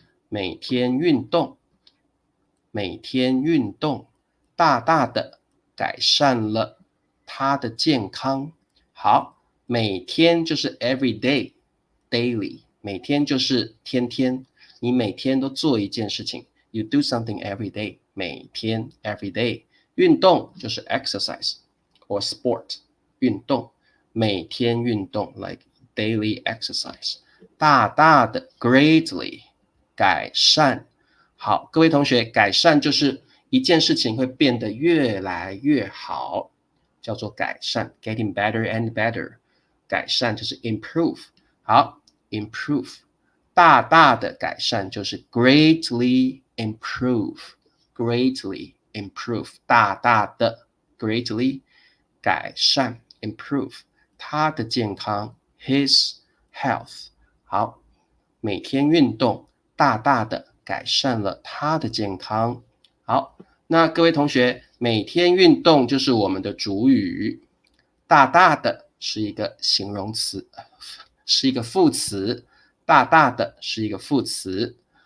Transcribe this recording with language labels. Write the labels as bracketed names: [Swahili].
[Chinese] 每天运动，每天运动，大大的改善了他的健康。好，每天就是 [English] every day daily， [Chinese] 每天就是天天，你每天都做一件事情 [English] you do something every day， [Chinese] 每天 every day。运动就是 [English] exercise or sport， [Chinese] 运动，每天运动 [English] like daily exercise。 [Chinese] 大大的 greatly， 改善。好，各位同学，改善就是一件事情会变得越来越好，叫做改善 [English] getting better and better。 [Chinese] 改善就是 improve。好， improve， 大大的改善就是 [English] greatly improve， [Chinese] greatly improve， 大大的 greatly 改善 improve 他的健康 [English] his health。 [Chinese] 好，每天运动大大的改善了他的健康。好，那各位同学，每天运动就是我们的主语，大大的是一个形容词，是一个副词，大大的是一个副词。